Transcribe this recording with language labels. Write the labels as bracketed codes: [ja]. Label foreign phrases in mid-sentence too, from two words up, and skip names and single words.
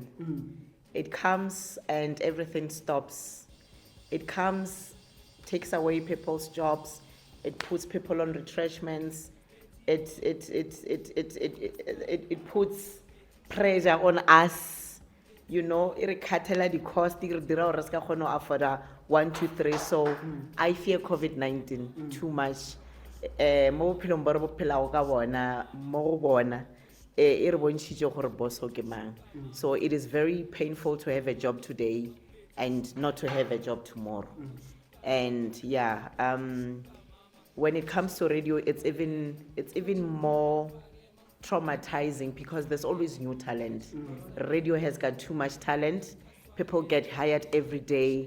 [en] It comes and everything stops. It comes, takes away people's jobs. It puts people on retrenchments. It puts pressure on us. You know, it khatela the cost. It [st] dira hore re ska kgona ho [en] afford 1, 2, 3. So I fear COVID-19 too much. [nso] Mo bophelong bo re bo phelago ka bona, mo go bona, e re bontshitse gore boso ke mang. [en] So it is very painful to have a job today and not to have a job tomorrow. And yeah, when it comes to radio, it's even more traumatizing because there's always new talent. Radio has got too much talent. People get hired every day.